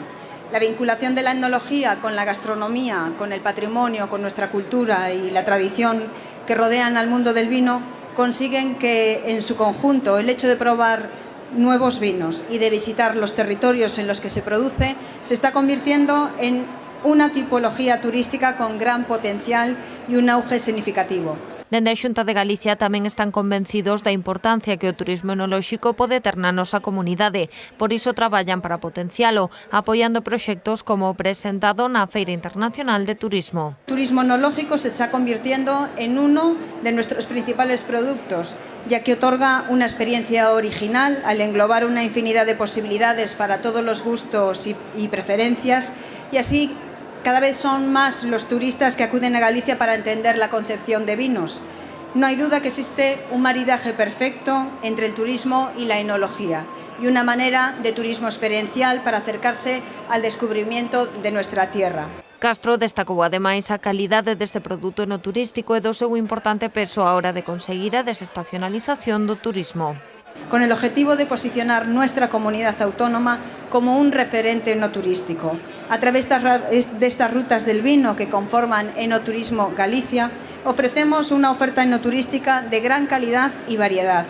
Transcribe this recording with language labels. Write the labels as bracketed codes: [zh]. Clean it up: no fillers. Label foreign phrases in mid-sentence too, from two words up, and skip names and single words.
[es] La vinculación de la etnología con la gastronomía, con el patrimonio, con nuestra cultura y la tradición que rodean al mundo del vino consiguen que, en su conjunto, el hecho de probar nuevos vinos y de visitar los territorios en los que se produce se está convirtiendo en una tipología turística con gran potencial y un auge significativo. [gl] Dende a Xunta de Galicia tamén están convencidos da importancia que o turismo enolóxico pode ter na nosa comunidade. Por iso traballan para potencialo, apoiando proxectos como o presentado na Feira Internacional de Turismo. [es] Turismo enológico se está convirtiendo en uno de nuestros principales productos, ya que otorga una experiencia original al englobar una infinidad de posibilidades para todos los gustos y preferencias, y así cada vez son más los turistas que acuden a Galicia para entender la concepción de vinos. No hay duda que existe un maridaje perfecto entre el turismo y la enología, y una manera de turismo experiencial para acercarse al descubrimiento de nuestra tierra. [gl] Castro destacou ademais a calidade deste produto enoturístico e do seu importante peso á hora de conseguir a desestacionalización do turismo. [es] Con el objetivo de posicionar nuestra comunidad autónoma como un referente enoturístico. A través de estas rutas del vino que conforman Enoturismo Galicia, ofrecemos una oferta enoturística de gran calidad y variedad.